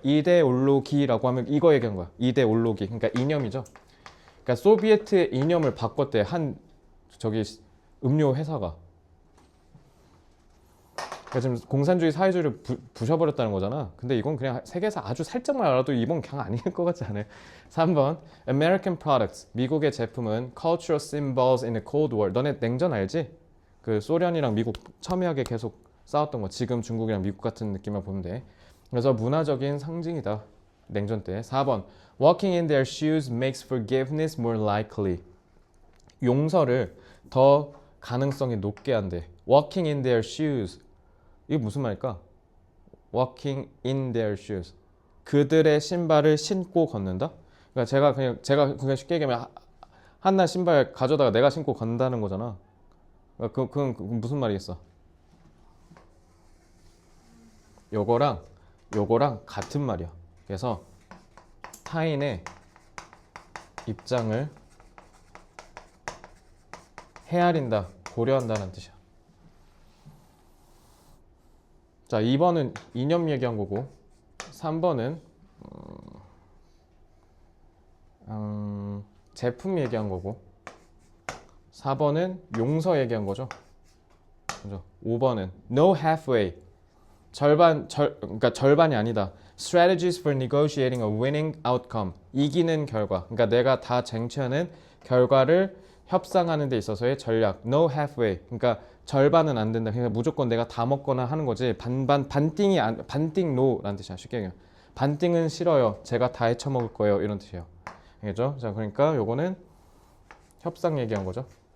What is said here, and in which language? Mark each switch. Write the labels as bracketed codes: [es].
[ko] 이데올로기라고 하면 이거 얘기한 거야. 이데올로기. 그러니까 이념이죠. 그러니까 소비에트의 이념을 바꿨대. 저기 음료 회사가. 그러니까 지금 공산주의 사회주의를 부셔버렸다는 거잖아. 근데 이건 그냥 세계에서 아주 살짝만 알아도 이번 그냥 아닐 것 같지 않아요? [en] 3번 American products. [ko] 미국의 제품은 [en] cultural symbols in the Cold War. [ko] 너네 냉전 알지? 그 소련이랑 미국 첨예하게 계속 싸웠던 거. 지금 중국이랑 미국 같은 느낌만 보면 돼. 그래서 문화적인 상징이다. 냉전 때. [en] 4번 Walking in their shoes makes forgiveness more likely. [ko] 용서를 더 가능성이 높게 한대. [en] Walking in their shoes. [ko] 이게 무슨 말일까? [en] Walking in their shoes. [ko] 그들의 신발을 신고 걷는다? 그러니까 제가 그냥 쉽게 얘기하면 한나 신발 가져다가 내가 신고 건다는 거잖아. 그러니까 그건 무슨 말이겠어? 요거랑 같은 말이야. 그래서 타인의 입장을 헤아린다, 고려한다는 뜻이야. 자, 2번은 이념 얘기한 거고 3번은 제품 얘기한 거고 4번은 용서 얘기한 거죠. 그죠? [en] 5번은 no halfway. [ko] 그러니까 절반이 아니다. [en] Strategies for negotiating a winning outcome. [ko] 이기는 결과. 그러니까 내가 다 쟁취하는 결과를 협상하는 데 있어서의 전략. [en] No halfway. [ko] 그러니까 절반은 안 된다. 그러니까 무조건 내가 다 먹거나 하는 거지. 반띵 no라는 뜻이야. 쉽게 얘기하면. 반띵은 싫어요. 제가 다 헤쳐먹을 거예요. 이런 뜻이에요. 알겠죠? 자, 그러니까 요거는 협상 얘기한 거죠.